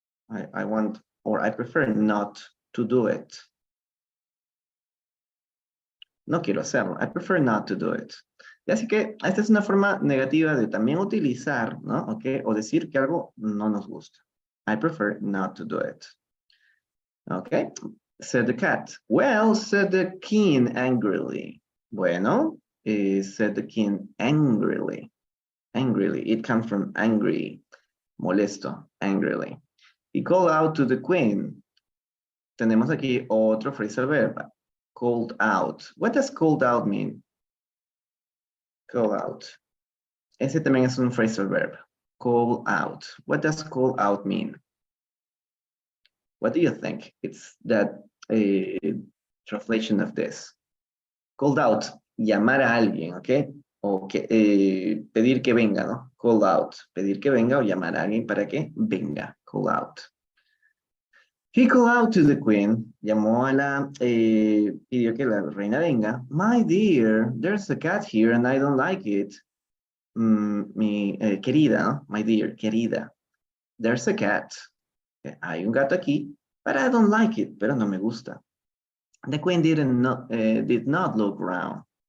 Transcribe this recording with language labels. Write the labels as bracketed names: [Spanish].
[English] I want, or I prefer not to do it. [Spanish] No quiero hacerlo. [English] I prefer not to do it. [Spanish] Y así que esta es una forma negativa de también utilizar, ¿no? ¿Ok? O decir que algo no nos gusta. [English] I prefer not to do it. Okay, said the cat. Well, said the king angrily. Bueno, said the king angrily. Angrily, it comes from angry, molesto, angrily. He called out to the queen. [Spanish] Tenemos aquí otro [English] phrasal verb, called out. What does called out mean? Call out. [Spanish] Ese también es un phrasal verb, call out. [English] What does call out mean? What do you think? It's that translation of this. [Spanish] Called out, llamar a alguien, ¿ok? O que, pedir que venga, ¿no? Call out, pedir que venga o llamar a alguien para que venga, call out. [English] He called out to the queen, [Spanish] llamó a la, pidió que la reina venga. [English] My dear, there's a cat here and I don't like it. [Spanish] Mi querida, ¿no? [English] My dear, querida. There's a cat. [Spanish] Hay un gato aquí, [English] but I don't like it, [Spanish] pero no me gusta. [English] The queen did not look round.